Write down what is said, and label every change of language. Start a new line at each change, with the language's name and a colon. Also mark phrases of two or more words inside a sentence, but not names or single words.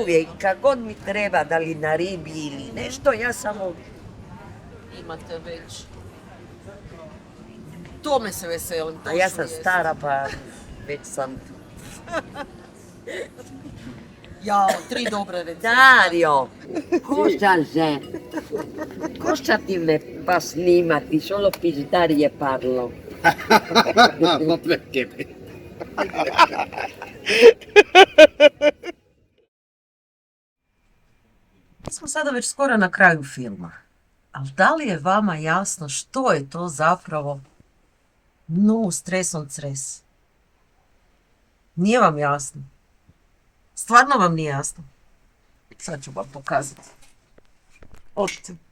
Croatian: Uvijek, kad god mi treba, da li na ribi ili nešto, ja samo... Imate već. Tome se veselim. A ja sam stara, pa već sam... Jao, 3 dobre recepte.
Italian: Dario, cosa ti me fa snimati, solo per Dario parlo. Ma perché?
Croatian: Mi smo sada već skoro na kraju filma. Ali da li je vama jasno što je to zapravo no stresom stres? Nije vam jasno? Stvarno vam nije jasno? Sad ću vam pokazati. Odite.